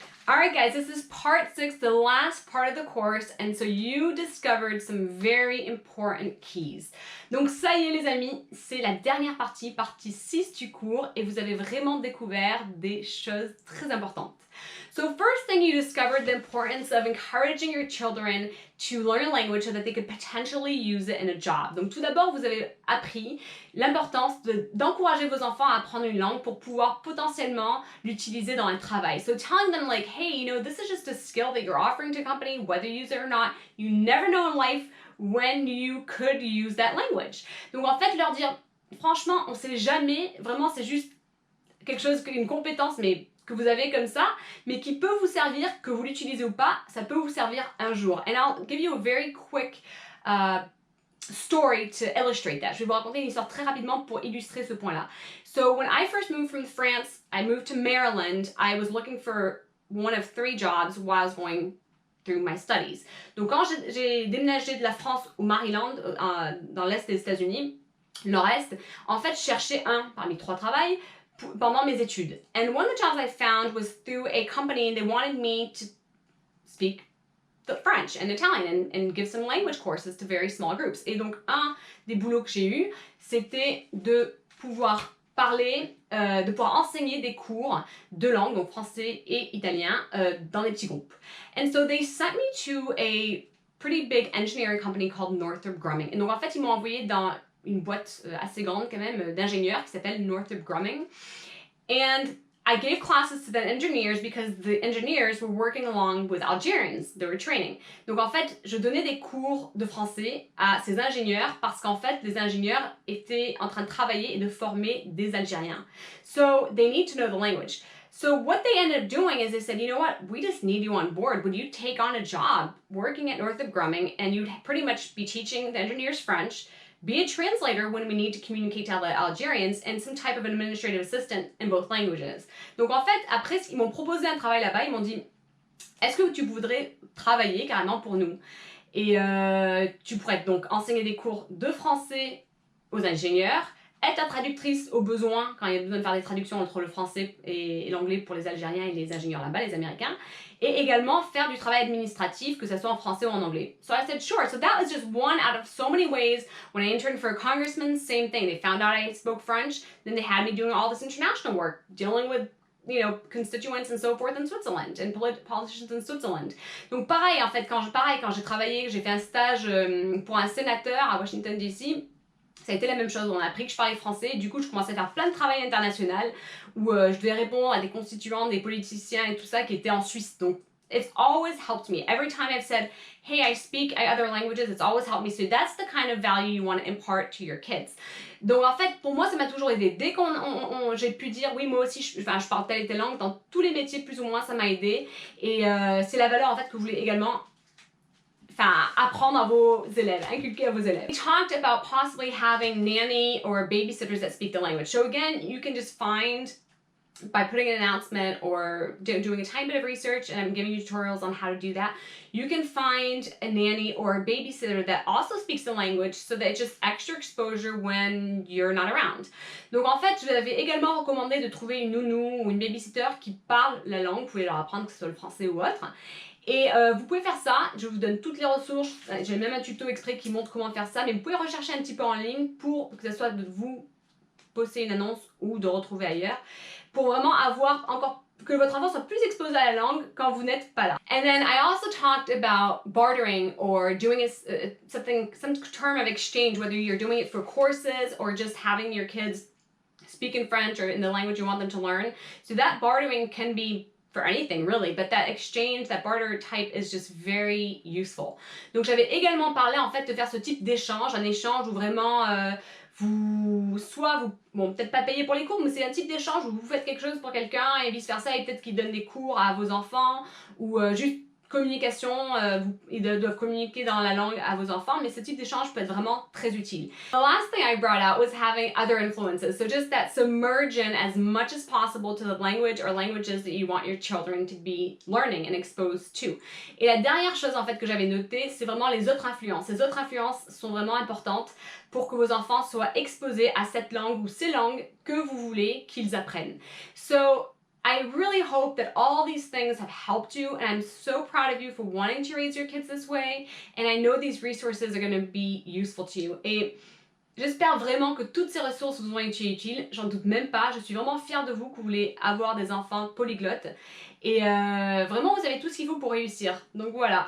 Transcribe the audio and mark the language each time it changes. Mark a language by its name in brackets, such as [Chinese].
[English] Alright guys, this is part 6, the last part of the course, and so you discovered some very important keys. [French] Donc ça y est les amis, c'est la dernière partie, partie 6 du cours, et vous avez vraiment découvert des choses très importantes. [English] So first thing, you discovered the importance of encouraging your children to learn a language so that they could potentially use it in a job. [French] Donc tout d'abord, vous avez appris l'importance d'encourager vos enfants à apprendre une langue pour pouvoir potentiellement l'utiliser dans un travail. [English] So telling them like, hey, you know, this is just a skill that you're offering to a company, whether you use it or not. You never know in life when you could use that language. [French] Donc en fait, leur dire, franchement, on sait jamais, vraiment c'est juste quelque chose, une compétence, mais que vous avez comme ça, mais qui peut vous servir, que vous l'utilisez ou pas, ça peut vous servir un jour. [English] And I'll give you a very quick story to illustrate that. [French] Je vais vous raconter une histoire très rapidement pour illustrer ce point-là. [English] So when I first moved from France, I moved to Maryland. I was looking for one of 3 jobs while I was going through my studies. [French] Donc quand j'ai déménagé de la France au Maryland, dans l'est des États-Unis, nord-est, en fait je cherchais un parmi 3 travails pendant mes études. [English] And one of the jobs I found was through a company, and they wanted me to speak the French and Italian and give some language courses to very small groups. [French] Et donc un des boulots que j'ai eu, c'était de pouvoir parler, de pouvoir enseigner des cours de langue, donc français et italien, dans des petits groupes. [English] And so they sent me to a pretty big engineering company called Northrop Grumman. [French] Et donc en fait, ils m'ont envoyé dans une boîte assez grande quand même d'ingénieurs qui s'appelle Northrop Grumman. [English] And I gave classes to the engineers because the engineers were working along with Algerians. They were training. [French] Donc en fait, je donnais des cours de français à ces ingénieurs parce qu'en fait, les ingénieurs étaient en train de travailler et de former des Algériens. [English] So they need to know the language. So what they ended up doing is they said, you know what, we just need you on board. Would you take on a job working at Northrop Grumman, and you'd pretty much be teaching the engineers French, be a translator when we need to communicate to Algerians, and some type of administrative assistant in both languages. [French] Donc en fait, après, ils m'ont proposé un travail là-bas, ils m'ont dit, est-ce que tu voudrais travailler carrément pour nous? Et tu pourrais donc enseigner des cours de français aux ingénieurs, être la traductrice au besoin, quand il y a besoin de faire des traductions entre le français et l'anglais pour les Algériens et les ingénieurs là-bas, les Américains, et également faire du travail administratif, que ce soit en français ou en anglais. [English] So I said, sure. So that was just one out of so many ways. When I interned for a congressman, same thing. They found out I spoke French, then they had me doing all this international work, dealing with, you know, constituents and so forth in Switzerland, and politicians in Switzerland. [French] Donc pareil, en fait, quand j'ai travaillé, j'ai fait un stage pour un sénateur à Washington, D.C., ça a été la même chose, on a appris que je parlais français, du coup je commençais à faire plein de travail international où je devais répondre à des constituants, des politiciens et tout ça qui étaient en Suisse. [English] Donc it's always helped me. Every time I've said, hey, I speak other languages, it's always helped me. So that's the kind of value you want to impart to your kids. [French] Donc en fait, pour moi, ça m'a toujours aidé. Dès que j'ai pu dire, oui, moi aussi, je parle telle et telle langue, dans tous les métiers, plus ou moins, ça m'a aidé. Et c'est la valeur en fait que vous voulez également apprendre à vos élèves, inculquer à vos élèves. [English] We talked about possibly having nanny or babysitters that speak the language. So again, you can just find, by putting an announcement or doing a tiny bit of research, and I'm giving you tutorials on how to do that, you can find a nanny or a babysitter that also speaks the language so that it's just extra exposure when you're not around. [French] Donc en fait, je vous avais également recommandé de trouver une nounou ou une babysitter qui parle la langue, vous pouvez leur apprendre que ce soit le français ou autre. Et vous pouvez faire ça, je vous donne toutes les ressources, j'ai même un tuto exprès qui montre comment faire ça, mais vous pouvez rechercher un petit peu en ligne pour que ce soit de vous poster une annonce ou de retrouver ailleurs, pour vraiment avoir encore, que votre enfant soit plus exposé à la langue quand vous n'êtes pas là. [English] And then I also talked about bartering or doing some term of exchange, whether you're doing it for courses or just having your kids speak in French or in the language you want them to learn. So that bartering can be for anything really, but that exchange, that barter type is just very useful. [French] Donc j'avais également parlé en fait de faire ce type d'échange, un échange où vraiment bon peut-être pas payer pour les cours, mais c'est un type d'échange où vous faites quelque chose pour quelqu'un et vice versa, et peut-être qu'il donne des cours à vos enfants ou juste communication, ils doivent communiquer dans la langue à vos enfants, mais ce type d'échange peut être vraiment très utile. [English] The last thing I brought out was having other influences, so just that submersion as much as possible to the language or languages that you want your children to be learning and exposed to. [French] Et la dernière chose en fait que j'avais notée, c'est vraiment les autres influences. Ces autres influences sont vraiment importantes pour que vos enfants soient exposés à cette langue ou ces langues que vous voulez qu'ils apprennent. So [English] I really hope that all these things have helped you, and I'm so proud of you for wanting to raise your kids this way, and I know these resources are going to be useful to you. [French] Et j'espère vraiment que toutes ces ressources vous ont été utiles, j'en doute même pas, je suis vraiment fière de vous que vous voulez avoir des enfants polyglottes, et vraiment vous avez tout ce qu'il faut pour réussir, donc voilà.